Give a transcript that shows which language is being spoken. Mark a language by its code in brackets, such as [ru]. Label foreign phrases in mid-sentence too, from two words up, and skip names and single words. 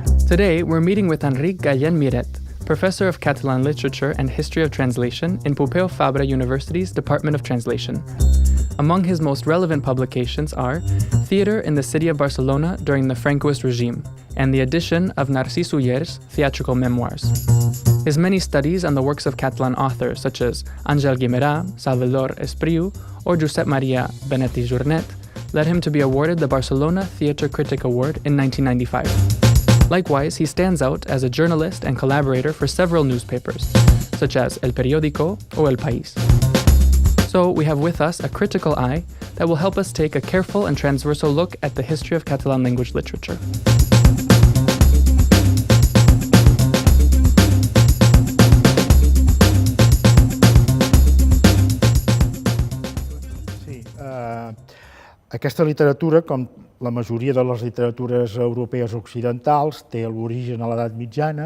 [en] Today, we're meeting with Enric Gallén Miret, Professor of Catalan Literature and History of Translation in Pompeu Fabra University's Department of Translation. Among his most relevant publications are Theatre in the City of Barcelona during the Francoist regime, and the edition of Narcís Uller's Theatrical Memoirs. His many studies on the works of Catalan authors such as Àngel Guimerà, Salvador Espriu, or Josep Maria Benet i Jornet led him to be awarded the Barcelona Theatre Critic Award in 1995. Likewise, he stands out as a journalist and collaborator for several newspapers, such as El Periódico or El País. So we have with us a critical eye that will help us take a careful and transversal look at the history of Catalan language literature. [ca] Aquesta literatura, com la majoria de les literatures europees occidentals, té l'origen a l'edat mitjana.